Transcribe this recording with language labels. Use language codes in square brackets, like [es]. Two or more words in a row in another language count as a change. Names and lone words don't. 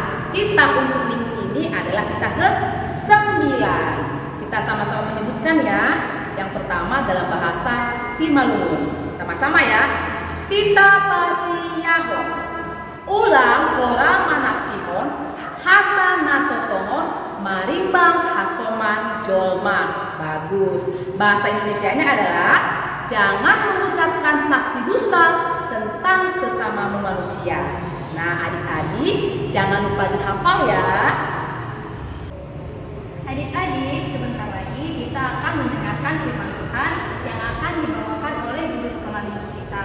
[id] Titah untuk minggu ini adalah titah ke-9. Kita sama-sama menyebutkan ya. Yang pertama dalam bahasa Simalungun. Sama-sama ya. [bts] Titah pasi Yahon. Ulang ora manaksihon. Hata nasotongon. Marimbang hasoman jolma. [id] Bagus. Bahasa Indonesianya adalah jangan mengucapkan saksi dusta tentang sesama manusia. Nah, adik-adik jangan lupa dihafal ya. Adik-adik, sebentar lagi kita akan mendengarkan firman Tuhan yang akan dibawakan oleh guru sekolah minggu kita.